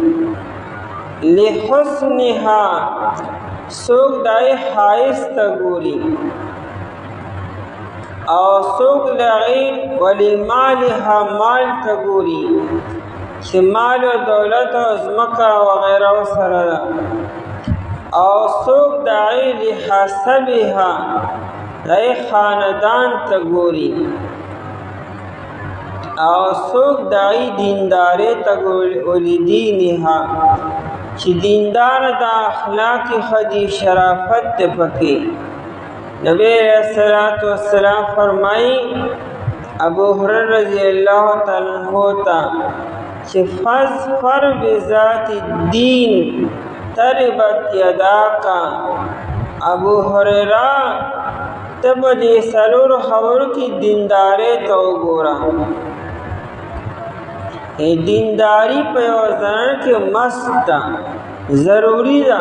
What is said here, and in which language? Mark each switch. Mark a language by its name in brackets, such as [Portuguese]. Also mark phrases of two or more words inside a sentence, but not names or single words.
[Pashto] لحسنها، څوک دای ښایست ته ګوري، او څوک د هغې ولمالها مال ته ګوري چې مال او دولت او ځمکه وغیره ورسره ده، او څوک د هغې لحسبها دای خاندان ته ګوري، او څوک د هغې دیندارۍ ته ګوري. ولدینها، چې دیندار د اخلاق ښه دي، شرافت دی پکې. [Arabic] نبی علیہ السلام فرمائی ابو هريره رضی اللہ تعالی عنہ [Pashto] تا چې [Arabic] فاظفر بذات الدین تربت یداکا. [Pashto] ابو هريره ته په دې څلورو خبرو کې دیندارۍ ته وګوره. دینداری په یو زنانه کې مست ده، ضروری ده.